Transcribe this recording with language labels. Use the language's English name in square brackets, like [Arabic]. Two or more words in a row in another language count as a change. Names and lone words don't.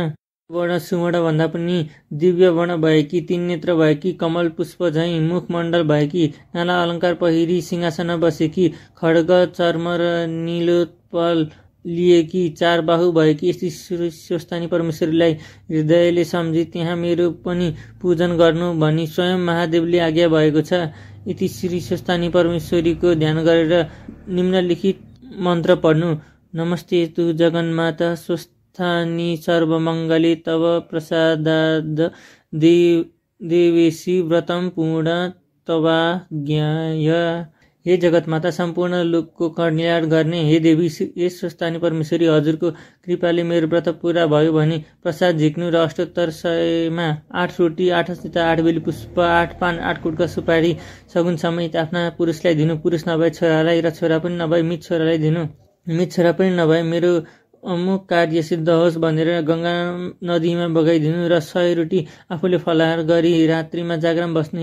[Nepali] वर्ण सुवर्ण भन्दा पनि दिव्य वर्ण भएकी, 3 नेत्र भएकी, कमल पुष्प झैँ मुखमण्डल भएकी, नाना अलङ्कार पहिरी सिंहासनमा बसेकी, खड्ग चर्म र नीलोत्पल लिएकी, 4 बाहु भएकी यस्ती स्वस्थानी परमेश्वरीलाई हृदयले सम्झी त्यहाँ मेरो पनि पूजन गर्नु भनी स्वयं महादेवले आज्ञा भएको छ। यति श्री स्वस्थानी परमेश्वरीको ध्यान गरेर निम्नलिखित मन्त्र पढ्नु। [Sanskrit] नमस्ते तु जगन्माता स्वस्थानी सर्वमङ्गले तव प्रसादाद देवेशी व्रतम पूर्ण तवाज्ञाय। [Nepali] हे जगतमाता, सम्पूर्ण लोकको कल्याण गर्ने हे देवी, यस स्वस्थानी परमेश्वरी, हजुरको कृपाले मेरो व्रत पुरा भयो भने प्रसाद झिक्नु र अष्टोत्तर 100मा 8 रोटी, 8 अक्षता, 8 बेली पुष्प, 8 पान, 8 कुटका सुपारी सगुन समेत आफ्ना पुरुषलाई दिनु। पुरुष नभए छोरालाई र छोरा पनि नभए मित छोरालाई दिनु। मित छोरा पनि नभए मेरो अमुक कार्य सिद्ध होस् भनेर गङ्गा नदीमा बगाइदिनु र 100 रोटी आफूले फलाहार गरी रात्रिमा जागरण बस्नु।